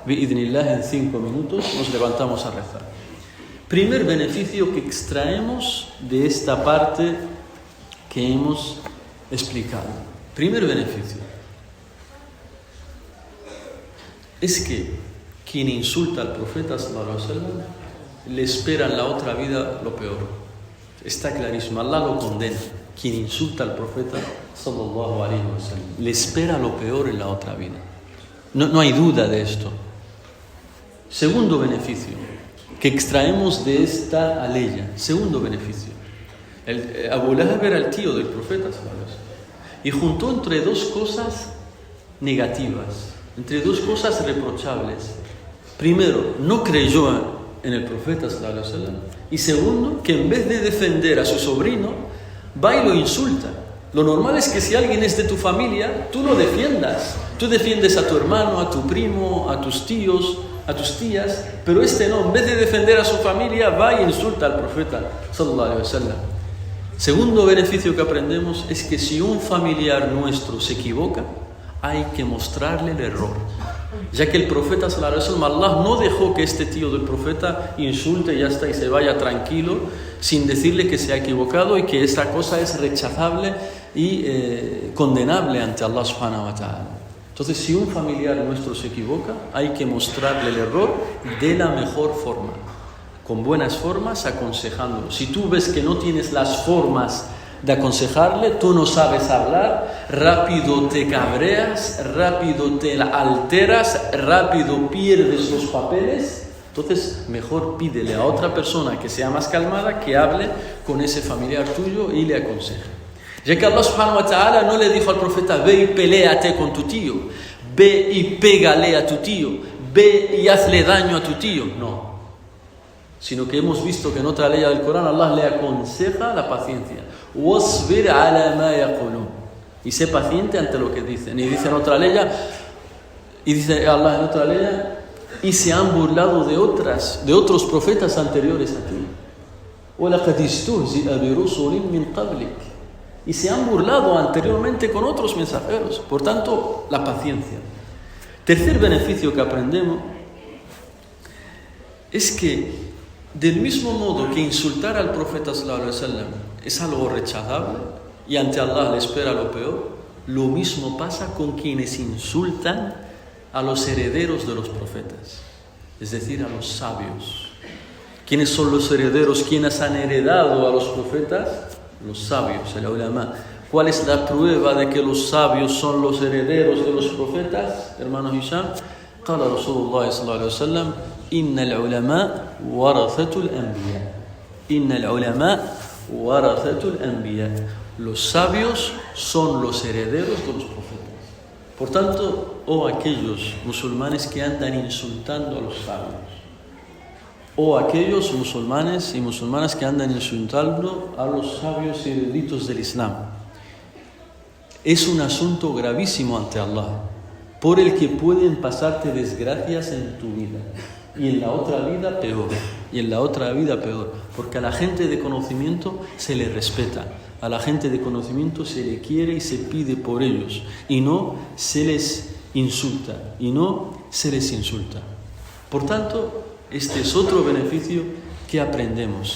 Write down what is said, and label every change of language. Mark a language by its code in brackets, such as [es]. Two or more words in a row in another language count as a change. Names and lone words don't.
[es] Bi'idhnillah, en 5 minutos nos levantamos a rezar. Primer beneficio que extraemos de esta parte que hemos explicado. Primer beneficio es que quien insulta al profeta [ar] صلى الله عليه وسلم [es] le espera en la otra vida lo peor. Está clarísimo, Allah lo condena. Quien insulta al profeta [ar] صلى الله عليه وسلم [es] le espera lo peor en la otra vida. No hay duda de esto. Segundo beneficio que extraemos de esta aleya. Segundo beneficio. Abu Lahab era el tío del profeta [ar] صلى الله عليه وسلم [es] y juntó entre dos cosas negativas, entre dos cosas reprochables. Primero, no creyó en el profeta [ar] صلى الله عليه وسلم. [es] Y segundo, que en vez de defender a su sobrino, va y lo insulta. Lo normal es que si alguien es de tu familia, tú lo defiendas. Tú defiendes a tu hermano, a tu primo, a tus tíos, a tus tías, pero este no, en vez de defender a su familia, va y insulta al profeta [ar] صلى الله عليه وسلم. [es] Segundo beneficio que aprendemos es que si un familiar nuestro se equivoca, hay que mostrarle el error. Ya que el profeta [ar] صلى الله عليه وسلم, [es] Allah no dejó que este tío del profeta insulte y ya está y se vaya tranquilo sin decirle que se ha equivocado y que esta cosa es rechazable y condenable ante Allah [ar] سبحانه وتعالى. [es] Entonces, si un familiar nuestro se equivoca, hay que mostrarle el error de la mejor forma, con buenas formas, aconsejándolo. Si tú ves que no tienes las formas de aconsejarle, tú no sabes hablar, rápido te cabreas, rápido te alteras, rápido pierdes los papeles, entonces mejor pídele a otra persona que sea más calmada, que hable con ese familiar tuyo y le aconseje. Ya que Allah [ar] سبحانه وتعالى [es] no le dijo al profeta, ve y peléate con tu tío, ve y pégale a tu tío, ve y hazle daño a tu tío, no. Sino que hemos visto que en otra ley del Corán Allah le aconseja la paciencia. [ar] وَاصْبِرْ عَلَى مَا يَقُولُونَ. [es] Y sé paciente ante lo que dicen. Y dice en otra ley, y dice Allah en otra ley, y se han burlado de otros profetas anteriores a ti. [ar] وَلَقَدْ اسْتُهْزِئَ بِرُسُلٍ مِّن قَبْلِكَ. [es] Y se han burlado anteriormente con otros mensajeros. Por tanto, la paciencia. Tercer beneficio que aprendemos es que del mismo modo que insultar al profeta [ar] صلى الله عليه وسلم [es] es algo rechazable y ante Allah le espera lo peor, lo mismo pasa con quienes insultan a los herederos de los profetas, es decir, a los sabios. ¿Quiénes son los herederos? ¿Quiénes han heredado a los profetas? Los sabios, el ulama. ¿Cuál es la prueba de que los sabios son los herederos de los profetas? [ar] Hermano Hisham, قال رسول الله صلى الله عليه وسلم إن العلماء ورثة الأنبياء إن العلماء ورثة الأنبياء. [es] Los sabios son los herederos de los profetas. Por tanto, aquellos musulmanes que andan insultando a los sabios, aquellos musulmanes y musulmanas que andan insultando a los sabios y eruditos del Islam, es un asunto gravísimo ante Allah, por el que pueden pasarte desgracias en tu vida y en la otra vida peor, porque a la gente de conocimiento se le respeta, a la gente de conocimiento se le quiere y se pide por ellos y no se les insulta, Por tanto, este es otro beneficio que aprendemos.